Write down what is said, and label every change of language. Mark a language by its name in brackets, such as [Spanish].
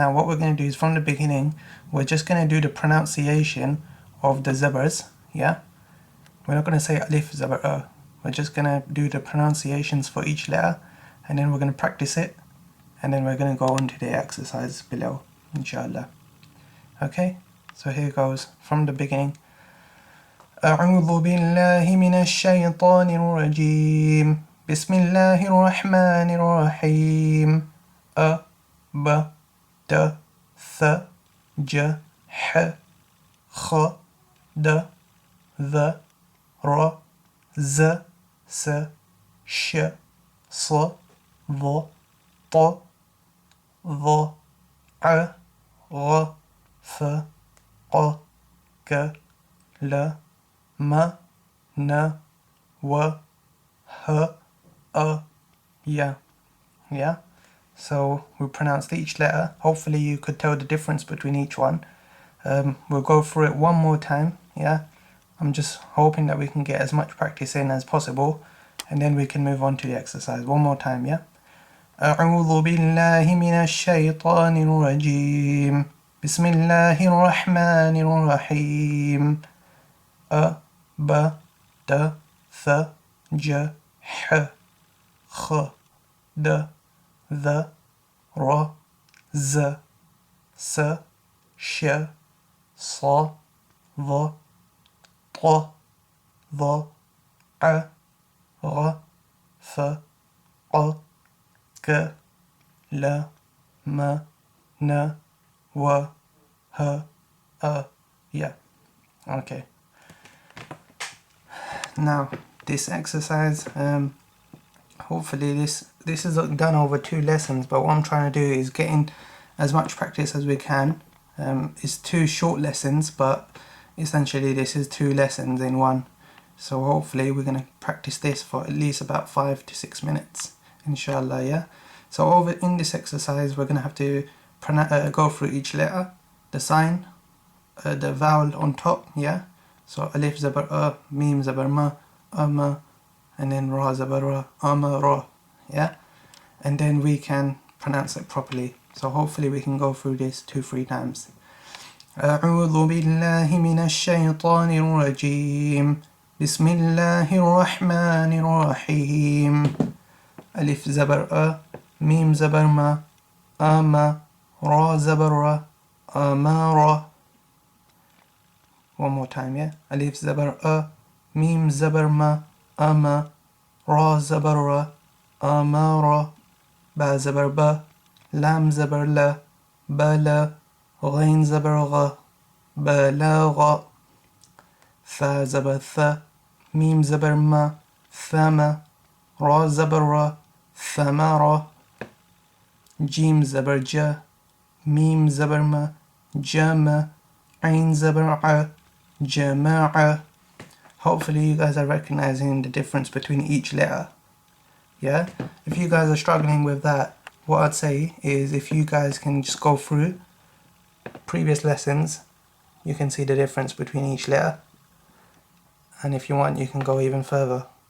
[English] Now what we're going to do is from the beginning, we're just going to do the pronunciation of the zabars, yeah. We're not going to say alif, zabar, a, we're just going to do the pronunciations for each letter, and then we're going to practice it, and then we're going to go on to the exercise below, inshallah. Okay, so here goes from the beginning. [Arabic] أعوذ بالله من الشيطان الرجيم بسم الله الرحمن الرحيم أ ب ت ث ج ح خ د ذ ر ز س ش ص ض ط ظ ع غ ف ق ك ل م ن و ه a, ya. [English] Yeah, so we pronounced each letter. Hopefully you could tell the difference between each one. We'll go through it one more time. Yeah, I'm just hoping that we can get as much practice in as possible, and then we can move on to the exercise. One more time, yeah? [Arabic] أعوذ بالله من الشيطان الرجيم بسم الله الرحمن الرحيم أ ب ت ث ج ح خ د ذ ر ز س ش ص ظ ط ظ ع غ ف ق ك ل م ن و ه yeah. [English] Okay, now this exercise, hopefully this is done over 2 lessons, but what I'm trying to do is getting as much practice as we can. It's 2 short lessons, but essentially this is 2 lessons in one, so hopefully we're going to practice this for at least about 5 to 6 minutes, inshallah. Yeah, so over in this exercise we're going to have to go through each letter, the sign, the vowel on top, yeah. So alif zabar mim zabar ma, and then ra zabar ra, ra, yeah. And then we can pronounce it properly. So hopefully we can go through this 2-3 times. [Arabic] أعوذ بالله من الشيطان الرجيم بسم الله الرحمن الرحيم ألف زبر ميم زبر ما را زبر را أمارا. One more time, yeah. ألف زبر ميم زبر ما را زبر را أمارا. با زبر با لام زبر لا بلا غين زبر غ بلاغ. ثا زبر ثا ميم زبر ما ثما را زبر را ثمارا. جيم زبر جا ميم زبر ما جما عين زبر ع جماعة. [English] Hopefully you guys are recognizing the difference between each letter. Yeah, if you guys are struggling with that, what I'd say is if you guys can just go through previous lessons, you can see the difference between each letter, and if you want you can go even further.